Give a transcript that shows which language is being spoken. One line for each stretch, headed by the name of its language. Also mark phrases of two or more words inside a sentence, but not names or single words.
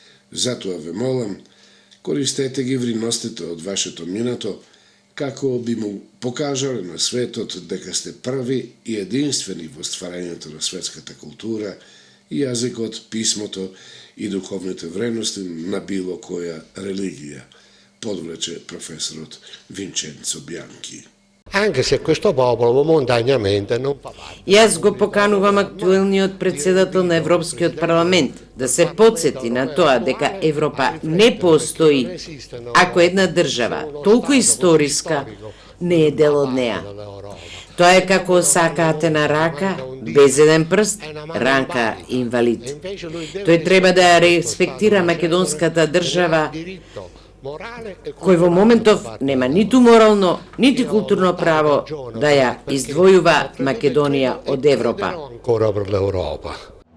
Macedonian: Затоа ве молам, користете ги вриностите од вашето минато, како би му покажале на светот дека сте први и единствени во стварањето на светската култура, јазикот, писмото и духовните вредности на било која религија, подвлече професорот Винченцо Бјанки.
Italian: Anche se questo popolo momentaneamente non fa parte.
Macedonian: Јас го поканувам актуелниот председател на Европскиот парламент да се подсети на тоа дека Европа не постои ако една држава толку историска не е дел од неа. Тоа е како сакаате на рака, без еден прст, рака инвалид. Тој треба да ја респектира македонската држава, кој во моментов нема ниту морално, ниту културно право да ја издвојува Македонија од Европа.
Italian: Ancora per l'Europa.